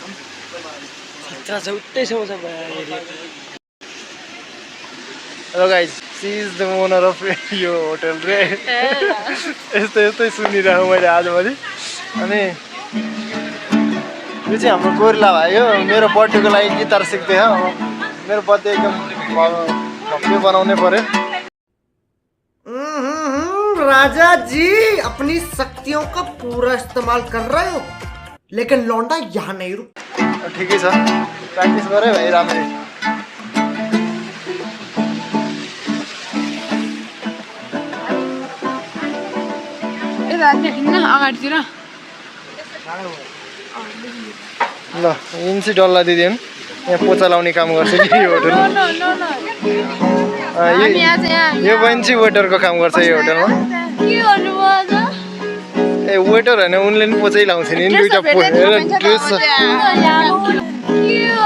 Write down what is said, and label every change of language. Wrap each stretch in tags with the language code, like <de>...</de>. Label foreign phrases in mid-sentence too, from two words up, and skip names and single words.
<en>Hello guys she is the owner of</en> <ne>यो होटल रे यस्तै सुनिरहेको मैले आजभरि अनि यो चाहिँ हाम्रो गोरिला भाइ हो मेरो बर्थडेको लागि गिटार सिक्दै हो मेरो बर्थडे एकदम भव्य बनाउनै पर्यो</ne> <hi>राजा जी अपनी शक्तियों का पूरा इस्तेमाल कर रहे हो लेकिन लौंडा यहाँ नहीं रुक</hi> <ne>ठिकै छ प्र्याक्टिस गरे भाइ राम्ररी अगाडितिर ल इन्ची डल्ला दिदी यहाँ पोचा लाउने काम गर्छ कि यो होटल यो बहिनी चाहिँ वेटरको काम गर्छ यो होटलमा ए वेटर होइन उनले पनि पोचै लाउँछ नि दुईवटा ड्रेस छ</ne>